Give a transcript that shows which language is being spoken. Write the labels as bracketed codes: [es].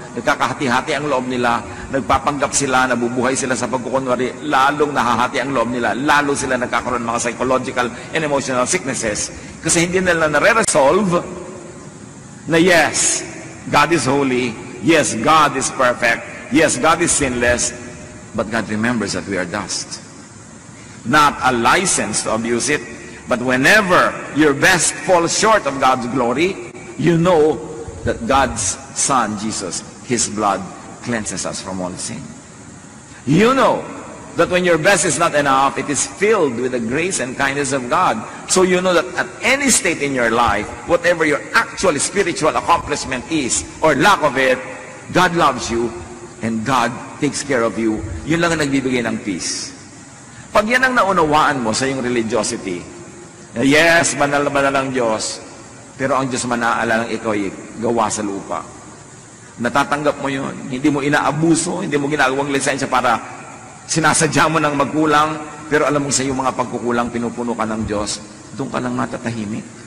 [tl] Nagkakahati-hati ang loob nila. Nagpapanggap sila, nabubuhay sila sa pagkukunwari. Lalong nahahati ang loob nila. Lalo sila nagkakaroon ng mga [en] psychological and emotional sicknesses. [tl] Kasi hindi nila nare-resolve na [en] yes, God is holy. Yes, God is perfect. Yes, God is sinless. But God remembers that we are dust. Not a license to abuse it. But whenever your best falls short of God's glory, you know that God's Son, Jesus, His blood cleanses us from all sin. You know that when your best is not enough, it is filled with the grace and kindness of God. So you know that at any state in your life, whatever your actual spiritual accomplishment is, or lack of it, God loves you, and God takes care of you. [tl] Yun lang ang nagbibigay ng peace. Pag yan ang naunawaan mo sa iyong religiosity, yes, banal na banal ang Diyos, pero ang Diyos manaala ng ikaw ay gawa sa lupa. Natatanggap mo yun. Hindi mo inaabuso, hindi mo ginagawang lisensya para sinasadya mo ng magkulang, pero alam mo sa iyong mga pagkukulang, pinupuno ka ng Diyos, doon ka lang matatahimik.